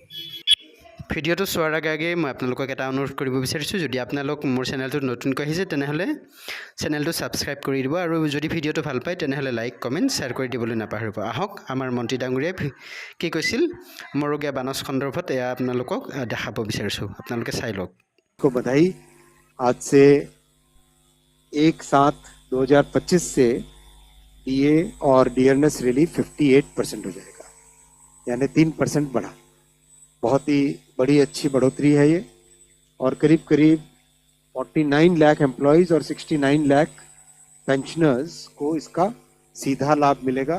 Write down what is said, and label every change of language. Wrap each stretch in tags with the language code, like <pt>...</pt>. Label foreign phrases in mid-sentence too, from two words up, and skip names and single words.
<as>ভিডিঅ'টো চোৱাৰ আগে মই আপোনালোকক এটা অনুৰোধ কৰিব বিচাৰিছোঁ, যদি আপোনালোক মোৰ চেনেলটোত নতুনকৈ আহিছে তেনেহ'লে চেনেলটো ছাবস্ক্ৰাইব কৰি দিব আৰু যদি ভিডিঅ'টো ভাল পায় তেনেহ'লে</as> <en>like comment share</en> <as>কৰি দিবলৈ নাপাহৰিব। আহক আমাৰ মন্ত্ৰী ডাঙৰীয়াই কি কৈছিল মৰগীয়া বানচ সন্দৰ্ভত এয়া আপোনালোকক দেখাব বিচাৰিছোঁ, আপোনালোকে চাই লওক।</as> <hi>बधाई। आज से 1/7/2025 से डीए और</hi> <en>DNS relief</en> <hi>58% हो जाएगा, यानी 3% बढ़ा। बहुत ही बड़ी अच्छी बढ़ोतरी है ये। और करीब 49 लाख एम्प्लॉयज और 69 लाख पेंशनर्स को इसका सीधा लाभ मिलेगा।</hi>